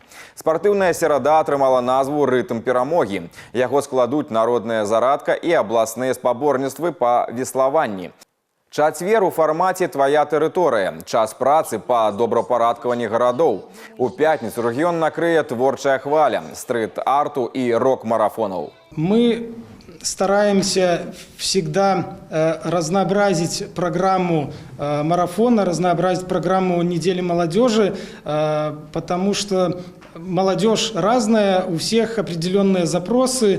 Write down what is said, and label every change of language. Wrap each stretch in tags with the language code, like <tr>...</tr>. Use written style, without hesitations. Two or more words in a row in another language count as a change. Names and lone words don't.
<be>Спартыўная серада атрымала назву «Рытм перамогі». Яго складуць народная зарадка і абласныя спаборніцтвы па веславанні. Чацвер у фармаце «Твоя тэрыторыя». Час працы па добрапарадкаванні гарадоў. У пятніцу рэгіён накрые творчая хваля,</be> <ru>стрит-арту и рок-марафонов. Мы стараемся всегда разнообразить программу марафона, разнообразить программу недели молодежи, потому что молодежь разная, у всех определенные запросы.</ru>